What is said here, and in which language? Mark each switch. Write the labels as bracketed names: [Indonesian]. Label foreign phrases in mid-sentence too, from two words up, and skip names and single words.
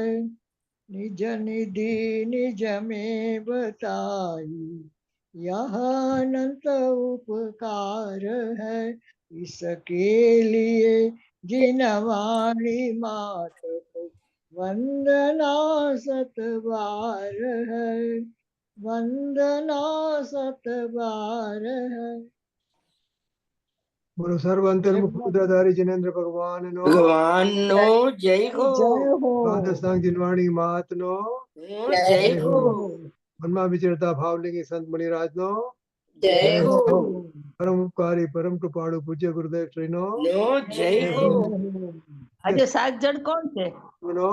[Hindi] निज निधि निज में बताई यह अनंत उपकार है। इसके लिए जिनवाणी मात को वंदना सतबार है। वंदना सतबार है। [Gujarati] બોલો સર્વ અંતર્મુખ મુદ્રાધારી જિનેન્દ્ર ભગવાનનો ભગવાનનો જય હો. [Hindi] जय हो। [Gujarati] દ્વાદશાંગ જીનવાણી મહાત્નો જય હો. મનમાં વિચરતા ભાવલિંગી સંત મુનિરાજનો જય હો. પરમ ઉપકારી પરમ કૃપાળુ પૂજ્ય ગુરુદેવ શ્રીનો જય હો. આજે 7 જણ કોણ છે? નો